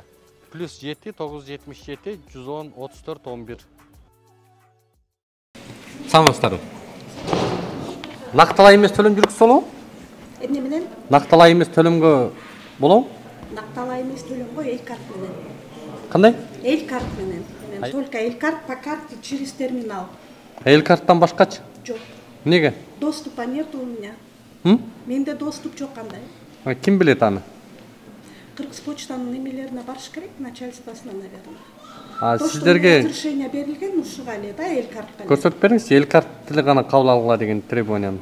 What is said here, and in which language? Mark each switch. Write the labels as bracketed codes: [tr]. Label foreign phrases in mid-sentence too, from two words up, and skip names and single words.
[ky] +7 977 110 34 11. Саламатсыздарбы. Накталай эмес төлөм жүрүксүз болобу? Эмне менен? Накталай эмес төлөмгө болобу? Накталай эмес төлөмгө эл карт менен. Кандай? Эл карт менен. [ru] Только эл карт по карте через терминал. [ky] Эл карттан башкачы? Жок. Неге? [ru] Доступа нет у меня. [ky] Менде доступ жок кандай. Ким билет аны? Кыргыз почтанын немелерине барыш керек, начальствосуна, наверное. Сиздерге разрешение берилген ушуга эле да эл картка. көрсөтүп бериңиз, эл карт тили гана кабыл алгыла деген требованияны.